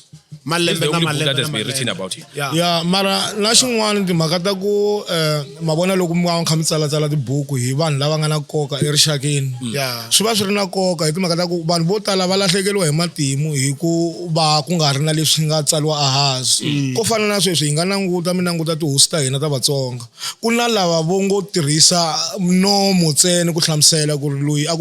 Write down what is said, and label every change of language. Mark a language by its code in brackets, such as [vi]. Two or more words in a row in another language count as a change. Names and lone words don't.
[en] This is the [ts] Malembe na [en] only book that [ts] malembe [en] has [ts] na [en] been written [ts] malembe. [en] about him. [ts] ya mara na xin'wana timhaka ta ku mavona loko mi va kha mi tsalatsala tibuku hi vanhu lava nga na nkoka erixakeni swi va swi ri na nkoka hi timhaka ta ku vanhu vo tala va lahlekeriwa hi matimu hi ku va ku nga ri na leswi nga tsaliwa ehansi ko fana na sweswi hi nga mi languta tihosi ta hina ta Vatsonga ku na lava vo ngo tirhisa nomo ntsena ku hlamusela ku ri loyi a ku